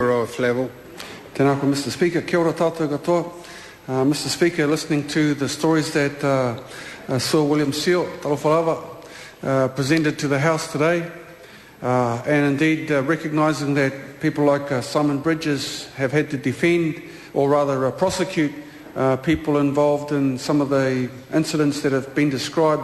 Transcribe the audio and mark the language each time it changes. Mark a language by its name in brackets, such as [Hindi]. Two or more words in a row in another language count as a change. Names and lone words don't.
[Māori] Aotearoa Flavel. Tēnā koe, [English] Mr. Speaker. [Māori] Kia ora tātou katoa. [English] Mr. Speaker, listening to the stories that Sir William Seal, Talofalava, presented to the House today, and indeed recognising that people like Simon Bridges have had to defend, or rather prosecute, people involved in some of the incidents that have been described.